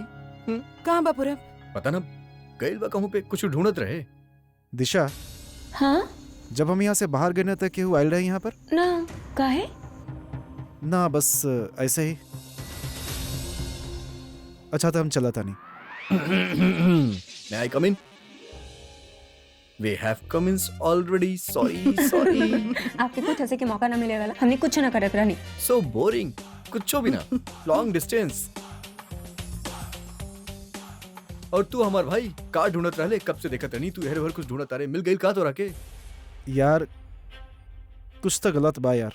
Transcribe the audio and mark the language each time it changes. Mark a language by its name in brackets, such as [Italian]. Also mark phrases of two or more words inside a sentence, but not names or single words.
[Bhojpuri] कहाँ बा पूरब? पता ना गईल बा कहूं पे कुछ ढूंढत रहे। दिशा, हाँ जब हम यहाँ से बाहर गए तक केहू आयल रहे यहाँ पर? ना, काहे? ना बस ऐसे ही। अच्छा तो हम चला था नहीं। [English] May I come in? We have come in already. Sorry. [Bhojpuri] आपके कुछ हंसे के मौका ना मिले वाला, हमने कुछ ना करत रहनी। [English] So boring. [Bhojpuri] कुछो भी ना। [English] Long distance. [Bhojpuri] और तू हमार भाई का ढूंढत रहले? कब से देखत रहनी तू हेर भर कुछ ढूंढत रहे। मिल गई का तो रखे? यार कुछ तो गलत बा यार।